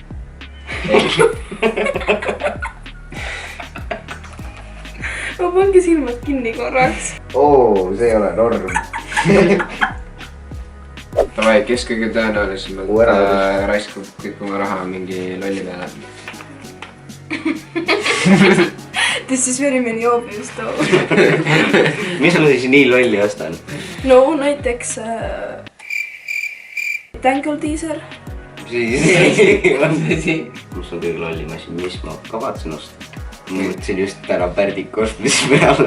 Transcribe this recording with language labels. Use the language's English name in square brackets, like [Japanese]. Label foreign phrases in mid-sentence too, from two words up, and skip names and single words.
[Estonian] Ma pange silmad kinni korraks. See ei ole norm. Davai, kes kõige tõenäolisemalt raiskab kõik oma raha mingi lolli peale? [English] This is very many obvious though. [Estonian] Mis ma siis nii lolli ostan? No näiteks Tangle teaser. Kus on kõige lollim asi, mis ma kavatsen osta? Ma mõtlesin just täna pärdiku ostmise peale.